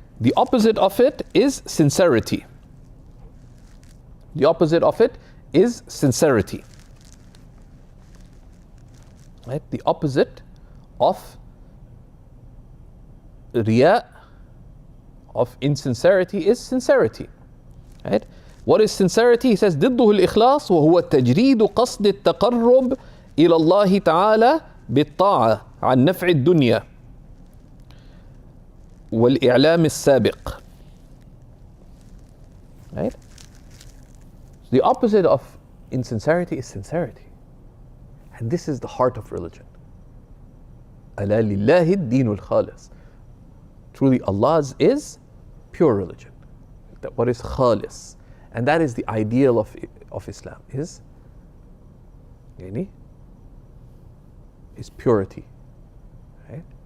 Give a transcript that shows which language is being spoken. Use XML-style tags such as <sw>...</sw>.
<en>The opposite of it is sincerity. The opposite of it is sincerity, right? The opposite of riya, of insincerity, is sincerity, right? What is sincerity? He says</en> <ar>ضده الإخلاص وهو تجريد قصد التقرب إلى الله تعالى بالطاعة عن نفع الدنيا والإعلام السابق, right?</ar> <en>The opposite of insincerity is sincerity, and this is the heart of religion.</en> <ar>ألا لله الدين الخالص.</ar> <en>Truly Allah's is pure religion. That what is khalis, and that is the ideal of Islam, is purity, right?</en>